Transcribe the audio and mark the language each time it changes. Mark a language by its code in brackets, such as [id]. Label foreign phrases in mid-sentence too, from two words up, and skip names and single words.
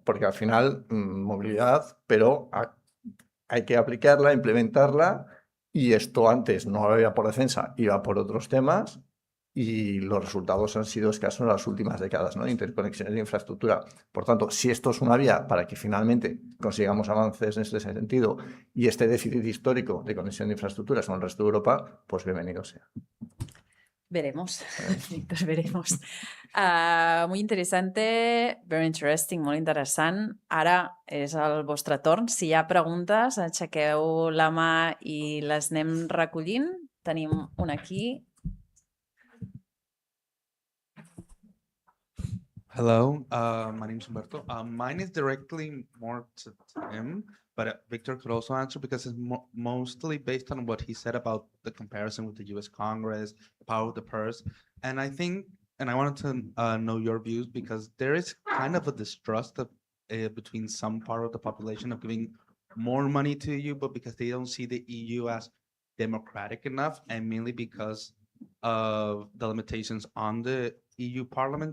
[es] Porque al final, movilidad, pero hay que aplicarla, implementarla, y esto antes no iba por defensa, iba por otros temas, y los resultados han sido escasos en las últimas décadas, ¿no? Interconexiones de infraestructura. Por tanto, si esto es una vía para que finalmente consigamos avances en este sentido y este déficit histórico de conexión de infraestructuras con el resto de Europa, pues bienvenido sea. Veremos, Víctor, veremos. Muy interessante, [en] very interesting, [ca] molt interessant. Ara és el vostre torn. Si hi ha preguntes, aixequeu la mà i les anem recollint. Tenim una aquí. [en] Hello, my name is Humberto. Mine is directly more to him, but Victor could also answer because it's mostly based on what he said about the comparison with the U.S. Congress, the power of the purse. And I think, and I wanted to know your views because there is kind of a distrust of, between some part of the population of giving more money to the EU, but because they don't see the EU as democratic enough, and mainly because of the limitations on the EU Parliament.